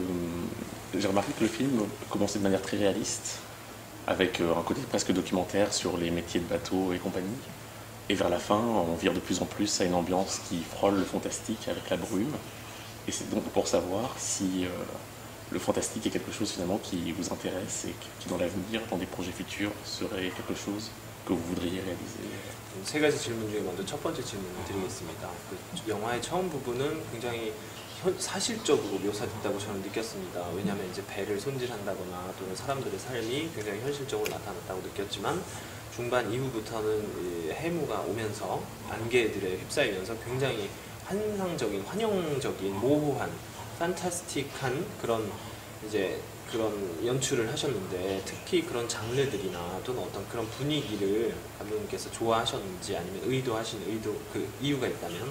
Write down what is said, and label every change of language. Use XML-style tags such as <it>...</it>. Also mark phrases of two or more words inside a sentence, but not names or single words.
<fr>J'ai remarqué que le film commençait de manière très réaliste, avec un côté presque documentaire sur les métiers de bateau et compagnie. Et vers la fin, on vire de plus en plus à une ambiance qui frôle le fantastique avec la brume. Et c'est donc pour savoir si le fantastique est quelque chose finalement qui vous intéresse et qui dans l'avenir, dans des projets futurs, serait quelque chose que vous voudriez réaliser.</fr> <ko>세 가지 질문 중에 먼저 첫 번째 질문을 드리겠습니다. 그 영화의 처음 부분은 굉장히 사실적으로 묘사됐다고 저는 느꼈습니다. 왜냐하면 이제 배를 손질한다거나 또는 사람들의 삶이 굉장히 현실적으로 나타났다고 느꼈지만 중반 이후부터는 해무가 오면서 안개들에 휩싸이면서 굉장히 환상적인, 환영적인, 모호한, 판타스틱한 그런 이제 그런 연출을 하셨는데 특히 그런 장르들이나 또는 어떤 그런 분위기를 감독님께서 좋아하셨는지 아니면 의도하신 그 이유가 있다면?</ko>